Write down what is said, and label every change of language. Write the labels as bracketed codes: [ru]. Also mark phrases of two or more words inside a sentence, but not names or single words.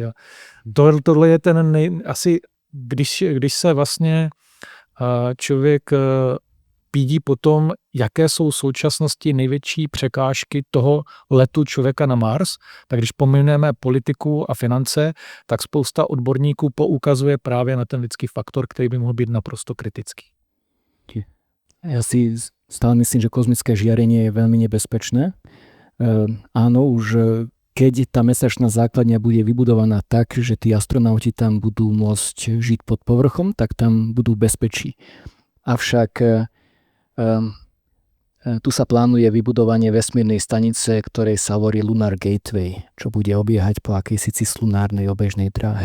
[cs] Tohle je ten asi, když se vlastně člověk pídí potom, jaké jsou v současnosti největší překážky toho letu člověka na Mars, tak když pomineme politiku a finance, tak spousta odborníků poukazuje právě na ten lidský faktor, který by mohl být naprosto kritický. [sk] Ja si stále myslím, že kozmické žiarenie je veľmi nebezpečné. Áno, už keď tá mesačná základňa bude vybudovaná tak, že tí astronauti tam budú môcť žiť pod povrchom, tak tam budú v bezpečí. Avšak tu sa plánuje vybudovanie vesmírnej stanice, ktorej sa hovorí Lunar Gateway, čo bude obiehať po akejsi cislunárnej obežnej dráhe.